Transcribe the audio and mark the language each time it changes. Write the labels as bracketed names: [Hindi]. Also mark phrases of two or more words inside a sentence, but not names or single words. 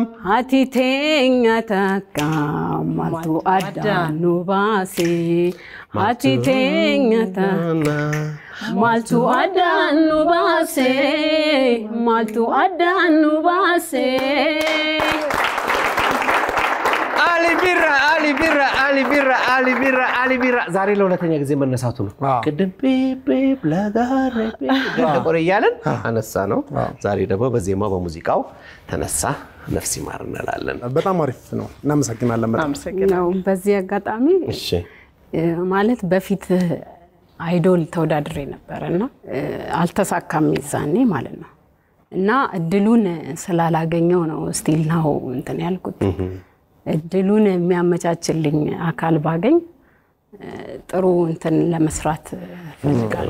[Oromo] Haati teenya takka maaltu addaan nu baase Haati teenya takka maaltu addaan nu baase maaltu addaan nu baase [Amharic] Ali Birra ዛሬ ለሁለተኛ ጊዜ መነሳቱ ነው ቅድም ፒፕ ለጋሬ ደቆረ ያለን አነሳ ነው ዛሬ ደግሞ በዜማው በሙዚቃው ተነሳ ነፍስ ይማር እንላለን በጣም አሪፍ ነው እናመሰግናለን በጣም ነው በዚህ አጋጣሚ እሺ ማለት በፊት አይዶል ተወዳድሬ ነበርና አልተሳካም ይዛኔ ማለት ነው እና እድሉን ስላላገኘው ነው ስቲል ነው እንትን ያልኩት እድሉን የሚያመቻችልኝ አካል ባገኝ ጥሩ እንትን ለመስራት ፈልጋለሁ